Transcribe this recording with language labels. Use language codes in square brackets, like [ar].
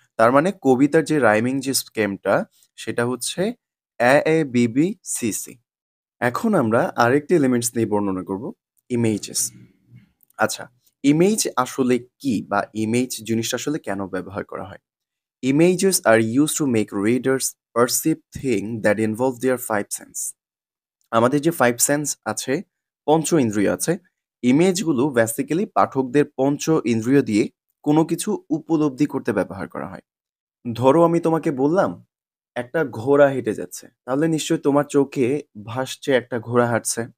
[bn] তার মানে কবিতার যে রাইমিং যে স্কেমটা সেটা হচ্ছে এ বিবি সিসি। এখন আমরা আরেকটি এলিমেন্টস নিয়ে বর্ণনা করব, ইমেজেস। আচ্ছা, ইমেজ আসলে কি বা ইমেজ জিনিসটা আসলে কেন ব্যবহার করা হয়? [en] Images are used to make readers perceive things that involve their five sense. [bn] আমাদের যে ফাইভ সেন্স আছে, পঞ্চ ইন্দ্রিয় আছে, ইমেজগুলো বেসিক্যালি পাঠকদের পঞ্চ ইন্দ্রিয় দিয়ে কোনো কিছু উপলব্ধি করতে ব্যবহার করা হয়। ধরো আমি তোমাকে বললাম একটা ঘোড়া হেঁটে যাচ্ছে, তাহলে নিশ্চয়ই তোমার চোখে ভাসছে একটা ঘোড়া হাঁটছে।